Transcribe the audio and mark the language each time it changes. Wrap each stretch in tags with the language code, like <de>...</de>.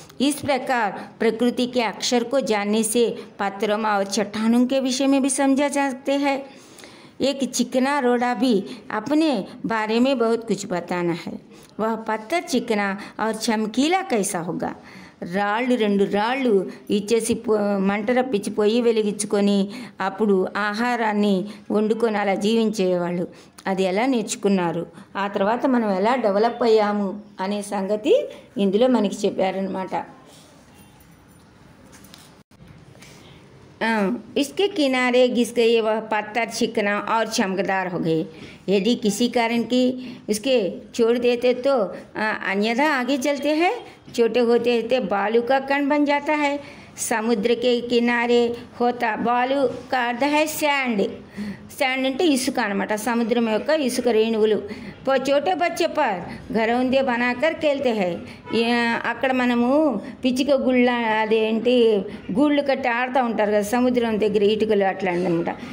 <hi>इस प्रकार प्रकृति के अक्षर को जानने से पत्थरों और चट्टानों के विषय में भी समझा जा सकते हैं। एक चिकना रोड़ा भी अपने बारे में बहुत कुछ बताना है। वह पत्थर चिकना और चमकीला कैसा होगा?</hi> <te>రెండు రాళ్ళు ఇచ్చేసి మంట రప్పించి పొయ్యి వెలిగించుకొని అప్పుడు ఆహారాన్ని వండుకొని అలా జీవించేవాళ్ళు। అది ఎలా నేర్చుకున్నారు, ఆ తర్వాత మనం ఎలా డెవలప్ అయ్యాము అనే సంగతి ఇందులో మనకి చెప్పారనమాట।</te> <hi>इसके किनारे घिस गए वह पत्थर चिकना और चमकदार हो गए। यदि किसी कारण की उसके छोड़ देते तो अन्यथा आगे चलते हैं, छोटे होते होते बालू का कण बन जाता है। समुद्र के किनारे होता। बालू का अर्थ है सैंड।</hi> <te>सैंड అంటే ఇసుక అనమాట, సముద్రం యొక్క ఇసుక రేణువులు।</te> <hi>छोटे बच्चे पर घरौंदे बनाकर खेलते हैं।</hi> <te>అక్కడ మనము పిచ్చిక గుళ్ళ అదేంటి గూళ్ళు కట్టి ఆడుతూ ఉంటారు కదా సముద్రం దగ్గర ఇటుకలు అట్లా అనమాట।</te>